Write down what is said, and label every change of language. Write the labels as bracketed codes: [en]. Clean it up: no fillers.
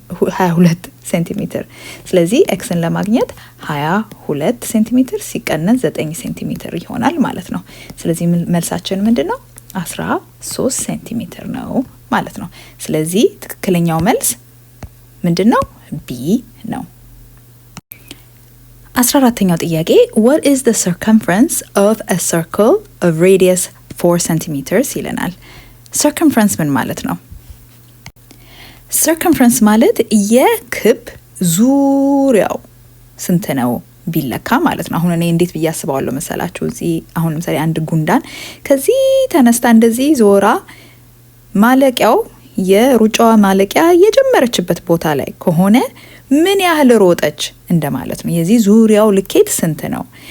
[am] 22 ሴንቲሜትር። ስለዚህ ኤክስን ለማግኘት 22 ሴንቲሜትር ሲቀነስ 9 ሴንቲሜትር ይሆናል ማለት ነው። ስለዚህ መልሳችን ምንድነው? 13 ሴንቲሜትር ነው ማለት ነው። ስለዚህ ትክክለኛው መልስ ምንድነው? ቢ ነው። 14ኛው ጥያቄ [en] what is the circumference of a circle of radius 4 centimeters [am] ይለናል። circumference ምን ማለት ነው? circumference ማለት የክብ ዙሪያው ስንት ነው ቢለካ ማለት ነው። አሁን እኔ እንዴት ብዬ አስባለሁ መሰላችሁ? እዚህ አሁን ለምሳሌ አንድ ጉንዳን ከዚህ ተነስታ እንደዚህ ዞራ ማለቂያው የሩጫዋ ማለቂያ የጀመረችበት ቦታ ላይ ከሆነ ምን ያህል ሮጠች እንደማለት ነው። የዚህ ዙሪያው ልኬት ስንት ነው?